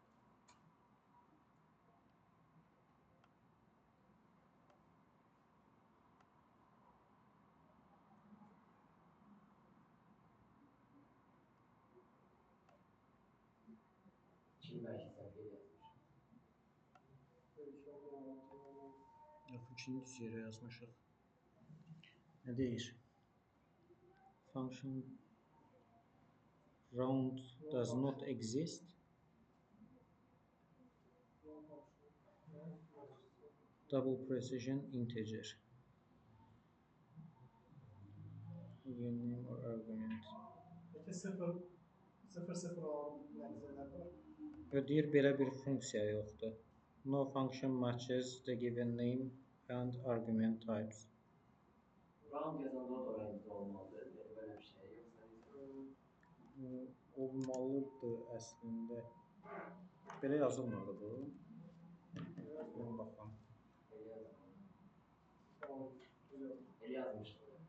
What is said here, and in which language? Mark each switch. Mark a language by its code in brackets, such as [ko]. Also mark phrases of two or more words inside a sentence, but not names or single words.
[az] Kim belki səhv yazmış. Yox, üçünü düz yerə yazmışıq. Nə deyir? [en] Function round does not exist. Double precision integer. Name or argument. [az] Peki 0 olan nəticələr var. O deyir belə bir funksiya yoxdur. [en] No function matches the given name and argument types. [az] Round yazanda o da orada olmalıdır. [tr] Böyle bir şey yoksa [az] Olmalıdır əslində. Belə yazılmadı bu. Mən baxam. [tr] Eli yazmıştı.